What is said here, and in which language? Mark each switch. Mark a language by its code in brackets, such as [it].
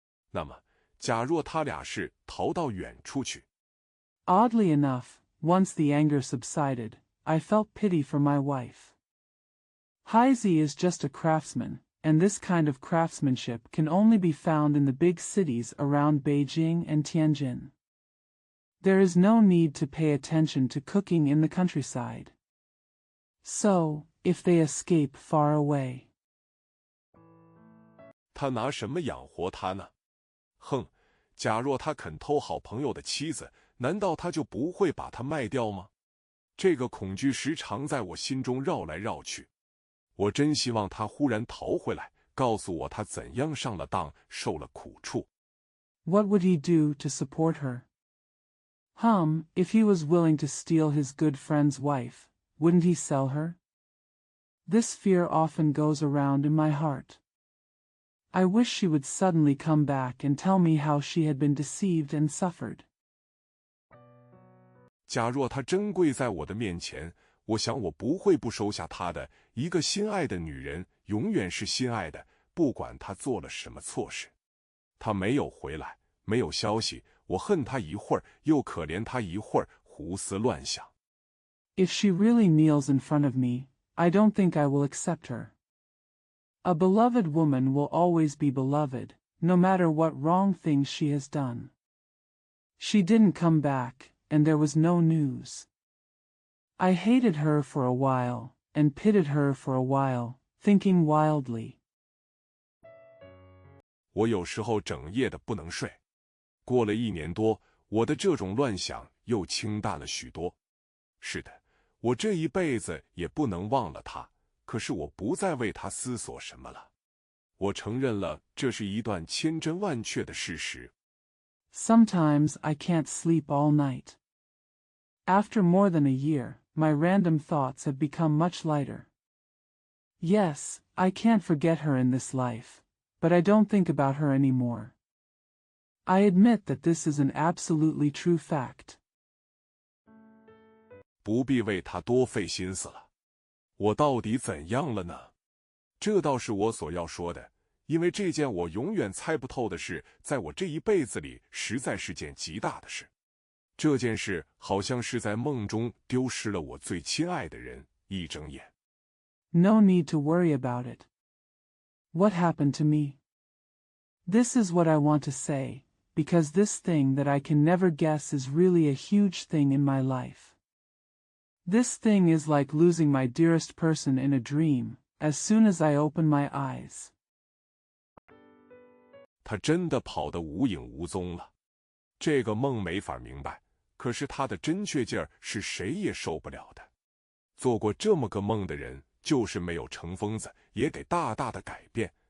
[zh] 那么，假若他俩是逃到远处去。 [en] Oddly enough, once the anger subsided, I felt pity for my wife. Heisey is just a craftsman, and this kind of craftsmanship can only be found in the big cities around Beijing and Tianjin. There is no need to pay attention to cooking in the countryside. So, if they escape far away. [zh] 他拿什么养活他呢？哼，假若他肯偷好朋友的妻子，难道他就不会把她卖掉吗？这个恐惧时常在我心中绕来绕去。我真希望他忽然逃回来，告诉我他怎样上了当，受了苦处。 [en] What would he do to support her? If he was willing to steal his good friend's wife, wouldn't he sell her? This fear often goes around in my heart. I wish she would suddenly come back and tell me how she had been deceived and suffered. [zh] 假若她真跪在我的面前，我想我不会不收下她的。一个心爱的女人永远是心爱的，不管她做了什么错事。她没有回来，没有消息，我恨她一会儿，又可怜她一会儿，胡思乱想。 [en] If she really kneels in front of me, I don't think I will accept her. A beloved woman will always be beloved, no matter what wrong things she has done. She didn't come back, and there was no news. I hated her for a while, and pitied her for a while, thinking wildly. [zh] 我有时候整夜的不能睡。过了1年多，我的这种乱想又清淡了许多。是的，我这一辈子也不能忘了她，可是我不再为她思索什么了。我承认了，这是一段千真万确的事实。 [en] Sometimes I can't sleep all night. After more than a year, my random thoughts have become much lighter. Yes, I can't forget her in this life, but I don't think about her anymore. I admit that this is an absolutely true fact. [zh] 不必为她多费心思了。我到底怎样了呢？这倒是我所要说的，因为这件我永远猜不透的事，在我这一辈子里实在是件极大的事。这件事好像是在梦中丢失了我最亲爱的人，一睁眼。 [en] No need to worry about it. What happened to me? This is what I want to say, because this thing that I can never guess is really a huge thing in my life. This thing is like losing my dearest person in a dream, as soon as I open my eyes. [zh] 他真的跑得无影无踪了。这个梦没法明白，可是他的真确劲儿是谁也受不了的。做过这么个梦的人，就是没有成疯子，也得大大的改变。